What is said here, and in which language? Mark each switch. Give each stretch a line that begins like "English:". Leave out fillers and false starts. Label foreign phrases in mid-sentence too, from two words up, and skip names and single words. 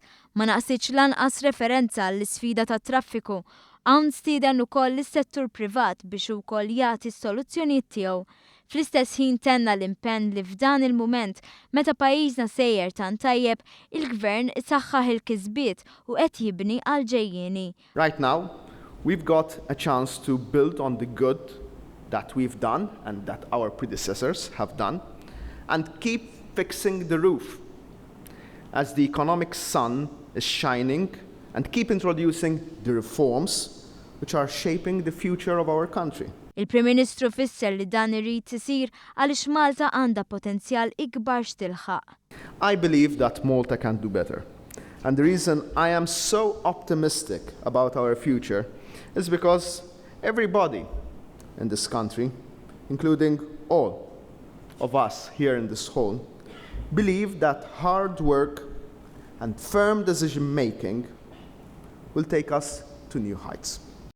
Maltese: Ma naqsitx lanqas referenza għall-isfida tat-traffiku. Hawn stieden ukoll lis-settur privat biex ukoll jagħti s-soluzzjonijiet tiegħu. Fl-istess ħin tenna l-impenn li f'dan il-mument meta pajjiżna sejjer tant tajjeb, il-gvern isaħħaħ il-kisbiet u qed jibni għal ġejjieni.
English: Right now, we've got a chance to build on the good that we've done and that our predecessors have done and keep fixing the roof as the economic sun is shining and keep introducing the reforms which are shaping the future of our country.
Maltese: Il-Prim Ministru fisser li dan irid isir għaliex Malta għandha potenzjal ikbar x'tilħaq.
English: I believe that Malta can do better. And the reason I am so optimistic about our future is because everybody in this country, including all of us here in this hall, believe that hard work and firm decision-making will take us to new heights.